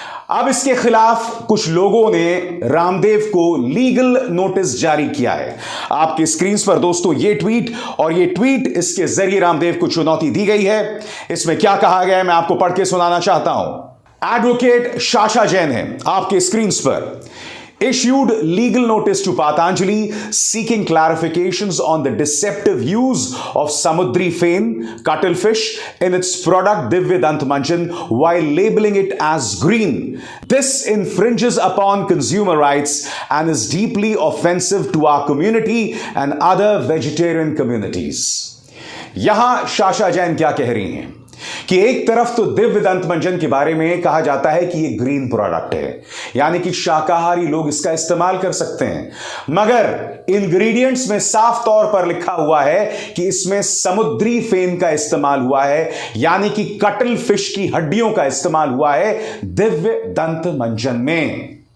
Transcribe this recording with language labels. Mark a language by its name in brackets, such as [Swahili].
[Hindi] अब इसके खिलाफ कुछ लोगों ने रामदेव को लीगल नोटिस जारी किया है। आपके स्क्रीन पर दोस्तों ये ट्वीट, और ये ट्वीट इसके जरिए रामदेव को चुनौती दी गई है। इसमें क्या कहा गया है मैं आपको पढ़ के सुनाना चाहता हूं। एडवोकेट शाशा जैन है आपके स्क्रीन पर। [English] Issued legal notice to Patanjali seeking clarifications on the deceptive use of Samudri Fen, cuttlefish, in its product Divya Dant Manjan while labeling it as green. This infringes upon consumer rights and is deeply offensive to our community and other vegetarian communities. [Hindi] यहां Sasha Jain क्या कह रही हैं कि एक तरफ तो दिव्य दंत मंजन के बारे में कहा जाता है कि यह ग्रीन प्रोडक्ट है, यानी कि शाकाहारी लोग इसका इस्तेमाल कर सकते हैं, मगर इंग्रेडिएंट्स में साफ तौर पर लिखा हुआ है कि इसमें समुद्री फेन का इस्तेमाल हुआ है, यानी कि कटल फिश की हड्डियों का इस्तेमाल हुआ है दिव्य दंत मंजन में।